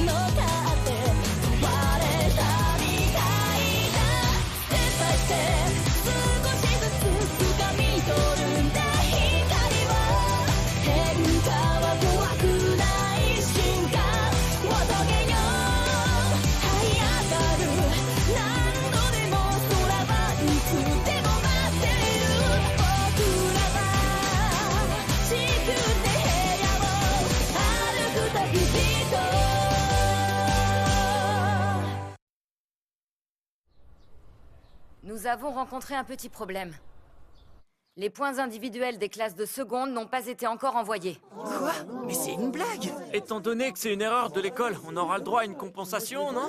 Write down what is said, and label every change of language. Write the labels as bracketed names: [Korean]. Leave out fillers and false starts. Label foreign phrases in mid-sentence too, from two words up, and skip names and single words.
[Japanese] のかって問われたみたいだ [English] step by step [Japanese] 少しずつ掴み取るんだ光は変化は怖くない進化を遂げよう這い上がる何度でも空はいつでも待っている僕らは地球で部屋を歩く旅人 [French] Nous avons rencontré un petit problème. Les points individuels des classes de seconde n'ont pas été encore envoyés. Quoi? Mais c'est une blague! Étant donné que c'est une erreur de l'école, on aura le droit à une compensation, non?